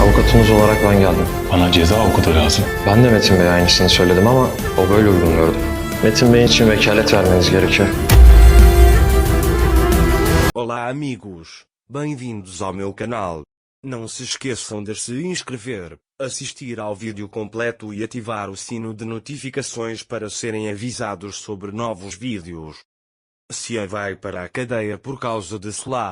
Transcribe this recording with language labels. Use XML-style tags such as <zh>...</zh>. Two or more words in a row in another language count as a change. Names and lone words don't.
<tr>Avukatınız olarak ben geldim. Bana ceza avukutu lazım. Ben de Metin Bey'e aynısını söyledim ama o böyle uygun gördü. Metin Bey için vekalet vermeniz gerekiyor.</tr> <pt>Olá amigos, bem-vindos ao meu canal. Não se esqueçam de se inscrever, assistir ao vídeo completo e ativar o sino de notificações para serem avisados sobre novos vídeos. Cian vai para a cadeia por causa de Salah.</pt>